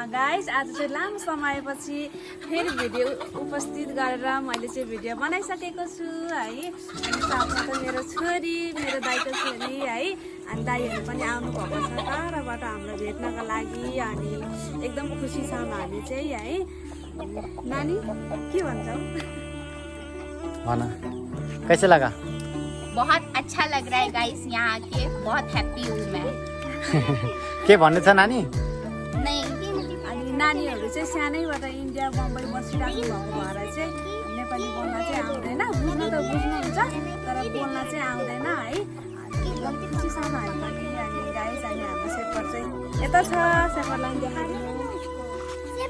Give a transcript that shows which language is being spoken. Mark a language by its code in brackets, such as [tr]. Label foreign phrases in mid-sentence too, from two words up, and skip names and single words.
[ne] गाइज आज चाहिँ लामो समयपछि फेरि भिडियो उपस्थित गरेर मैले चाहिँ भिडियो बनाइसकेको छु है। अनि साथमा त मेरो छोरी, मेरो दाइको छोरी है, अनि दाइहरू पनि आउनुभएको छ टाढाबाट हाम्रो भेट्नको लागि। अनि एकदम खुसी छौँ हामी चाहिँ है। नानी के भन्छौ? [hi] भन कैसे लगा? बहुत अच्छा लग रहा है गाइस, यहाँ आके बहुत हैप्पी हूँ मैं। [ne] के भन्नु छ नानी? [hi] नहीं [ne] अनि नानीहरू चाहिँ सानैबाट इन्डिया बम्बई बसिराख्नु भएको भएर चाहिँ नेपाली बोल्न चाहिँ आउँदैन। बुझ्न त बुझ्नुहुन्छ तर बोल्न चाहिँ आउँदैन है। अनि एकदम खुसी छौँ हामी पनि। अनि गाइस अनि हाम्रो सेपर चाहिँ यता छ, सेपरलाई देखाइदिनु।